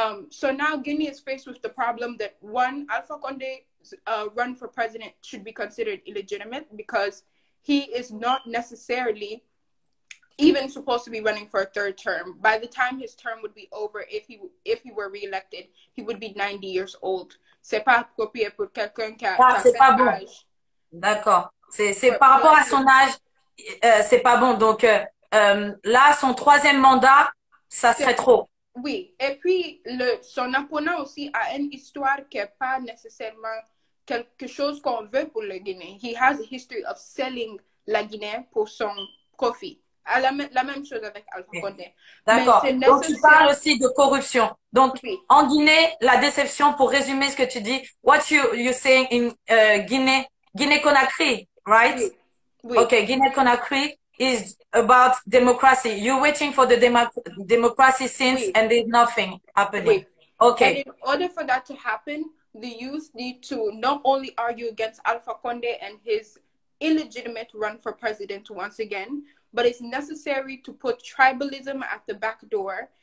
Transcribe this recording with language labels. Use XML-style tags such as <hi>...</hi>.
<en>So now Guinea is faced with the problem that one, Alpha Condé's run for president should be considered illegitimate because he is not necessarily even supposed to be running for a third term. By the time his term would be over, if he were reelected, he would be 90 years old.</en> <fr>C'est pas approprié pour quelqu'un qui a c'est pas bon. D'accord. C'est par rapport à son âge, c'est pas bon. Donc là, son troisième mandat, ça serait trop. Oui. Et puis son opponent aussi a une histoire qui n'est pas nécessairement quelque chose qu'on veut pour le Guinée.</fr> <en>He has a history of selling la Guinée</en> <fr>pour son profit. La même chose avec Alpha Condé. D'accord. Donc, tu parles aussi de corruption. Donc, en Guinée, la déception, pour résumer ce que tu dis,</fr> <en>what you saying in Guinée-Conakry, right?</en> <fr>Oui. Oui.</fr> <en>Okay, Guinea-Conakry is about democracy. You're waiting for the democracy since and there's nothing happening. Okay. And in order for that to happen, the youth need to not only argue against Alpha Condé and his illegitimate run for president once again, but it's necessary to put tribalism at the back door.</en>